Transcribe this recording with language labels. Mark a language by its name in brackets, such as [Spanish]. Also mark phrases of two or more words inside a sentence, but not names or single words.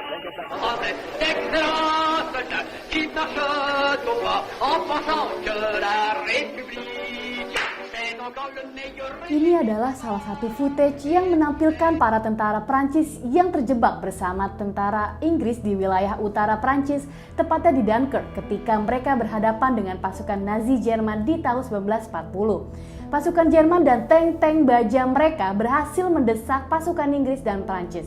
[French] Avec des grâces qui marchent au pas en pensant que la République c'est encore le meilleur. [Indonesian] Ini adalah salah satu footage yang menampilkan para tentara Prancis yang terjebak bersama tentara Inggris di wilayah utara Prancis, tepatnya di Dunkirk, ketika mereka berhadapan dengan pasukan Nazi Jerman di tahun 1940. Pasukan Jerman dan tank-tank baja mereka berhasil mendesak pasukan Inggris dan Prancis.